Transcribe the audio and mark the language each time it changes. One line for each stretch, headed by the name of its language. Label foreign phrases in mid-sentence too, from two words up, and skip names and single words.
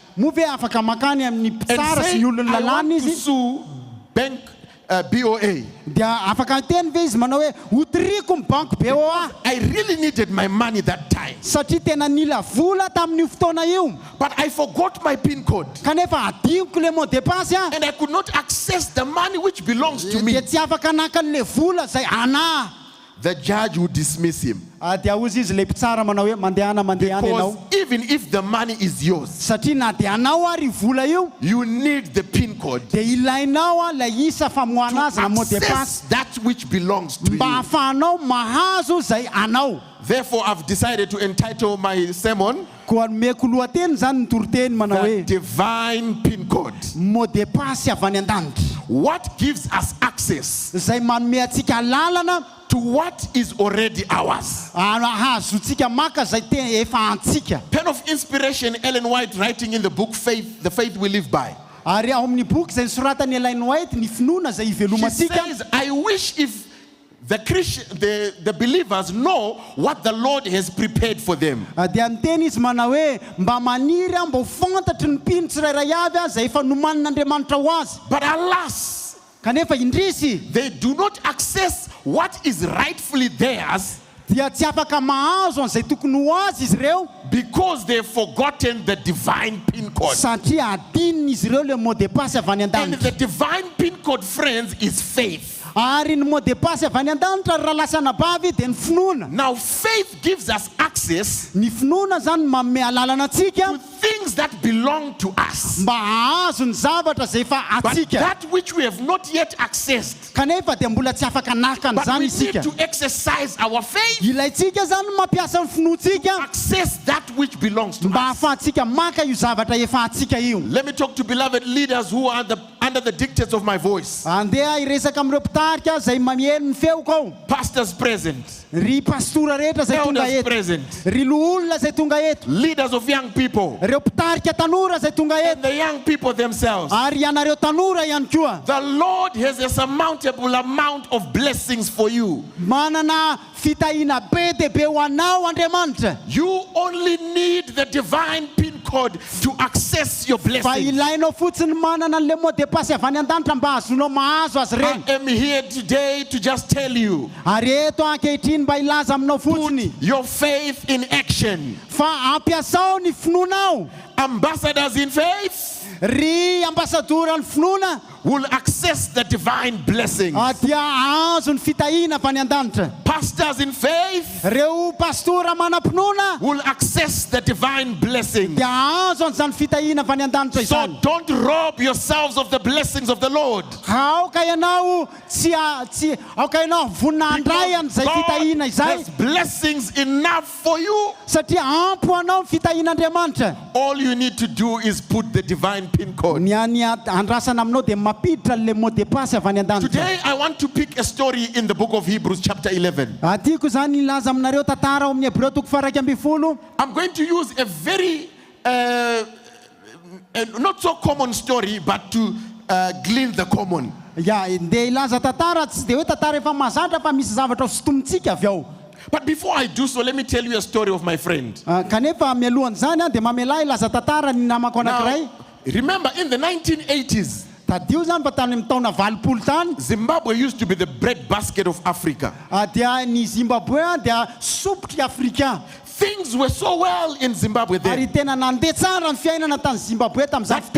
Malagasy: Move afaka makany amin'ny mpitsara sy ny olona lalàna izy,
English: sue bank BOA?
Malagasy: Dia afaka teny ve izy manao hoe otriko ny bank BOA.
English: I really needed my money that time.
Malagasy: Satria tena nila vola tamin'io fotoana io.
English: But I forgot my pin code.
Malagasy: Kanefa adiniko le
French: mot de passe
English: and I could not access the money which belongs to me.
Malagasy: Dia tsy afaka nakan'le vola zay ana.
English: The judge would dismiss him.
Malagasy: Dia ozy izy le mpitsara manao hoe mandehana ianao.
English: Even if the money is yours,
Malagasy: satria na dia anao ary vola io,
English: you need the pin code.
Malagasy: Dia ilainao la isa famoahana azy na
French: mot de passe.
English: That which belongs to you.
Malagasy: Mba afahanao mahazo zay anao.
English: Therefore, I've decided to entitle my sermon The Divine Pin Code.
French: Mot de passe
Malagasy: avy any an-danitra.
English: What gives us access
Malagasy: zay manome atsika lalana
English: to what is already ours.
Malagasy: Ahazotsika maka zay efa antsika.
English: Pen of inspiration, Ellen White, writing in the book Faith, the faith we live by.
Malagasy: Ary ao amin'ny boky zay soratany Ellen White ny finoana zay ivelomatsika.
English: She says, I wish if the believers know what the Lord has prepared for them.
Malagasy: Dia miteny izy manao hoe mba maniry mba ho fantatry ny mpino tsirairay avy zay efa nomanin'Andriamanitra ho azy.
English: But alas,
Malagasy: kanefa indrisy,
English: they do not access what is rightfully theirs.
Malagasy: Dia tsy afaka mahazo an'izay tokony ho azy izy ireo.
English: Because they've forgotten the divine pin code.
Malagasy: Satria adininy izy ireo le
French: mot de passe
Malagasy: avy any an-danitra.
English: And the divine pin code, friends, is faith.
Malagasy: Ary ny
French: mot de passe
Malagasy: avy any an-danitra raha lasana bavy dia ny finoana.
English: Now faith gives us access
Malagasy: ny finoana zany manome alalana atsika
English: to things that belong to us.
Malagasy: Mba ahazo ny zavatra zay efa atsika.
English: But that which we have not yet accessed.
Malagasy: Kanefa dia mbola tsy afaka nakany zany isika.
English: But we need to exercise our faith.
Malagasy: Ilaitsika zany mampiasa ny finoantsika.
English: Access that which belongs to us.
Malagasy: Mba ahafahantsika maka io zavatra efa atsika io.
English: Let me talk to beloved leaders who are under under the dictates of my voice.
Malagasy: Andeha iresaka amireo mpitarika zay mameno ny feoko ao.
English: Pastors present.
Malagasy: Ry pastora rehetra zay tonga
English: Elders eto. present.
Malagasy: Ry loholona zay tonga eto.
English: Leaders of young people.
Malagasy: Reo mpitarika tanora zay tonga eto.
English: And the young people themselves.
Malagasy: Ary ianareo tanora ihany koa.
English: The Lord has a surmountable amount of blessings for you.
Malagasy: Manana fitahina be dia be ho anao Andriamanitra.
English: You only need the divine pin code to access your Fa blessings.
Malagasy: ilainao fotsiny manana le
French: mot de passe
Malagasy: avy any an-danitra mba azonao mahazo azy reny.
English: I am here today to just tell you.
Malagasy: Ary eto ankehitriny mba ilaza aminao fotsiny.
English: Your faith in action.
Malagasy: Fa ampiasao ny finonao.
English: Ambassadors in faith.
Malagasy: Ry ambasadora ny finoana
English: will access the divine blessings.
Malagasy: Dia azo ny fitahina avy any an-danitra.
English: Pastors in faith.
Malagasy: Reo pastora manam-pinoana
English: will access the divine blessings.
Malagasy: Dia azo an'izany fitahina avy any an-danitra So izany.
English: don't rob yourselves of the blessings of the Lord.
Malagasy: Aoka ianao aoka ianao vonina andray an'izay fitahina izay.
English: There's blessings enough for you.
Malagasy: Satria ampy anao ny fitahin'Andriamanitra.
English: All you need to do is put the divine pin code.
Malagasy: Ny andrasana aminao dia mampiditra le
French: mot de passe
Malagasy: avy any an-danitra.
English: Today I want to pick a story in the book of Hebrews chapter 11.
Malagasy: Tiako zany ilaza aminareo tantara ao amin'ny Hebreo toko faraika amby folo.
English: I'm going to use a very not so common story but to glean the common.
Malagasy: Ndeha ilaza tantara tsy dia hoe tantara efa mahazatra fa misy zavatra sotomintsika avy ao.
English: But before I do so, let me tell you a story of my friend.
Malagasy: Kanefa mialohan'izany dia mamela ilaza tantara ny namako anankiray.
English: Remember, in the 1980s,
Malagasy: tadio zany fa tany amin'ny taona 80 tany,
English: Zimbabwe used to be the breadbasket of Africa.
Malagasy: Dia ny Zimbabwe dia sopotry africain.
English: Things were so well in Zimbabwe then.
Malagasy: Ary tena nandeha tsara ny fiainana tany Zimbabwe tamin'izany fotoana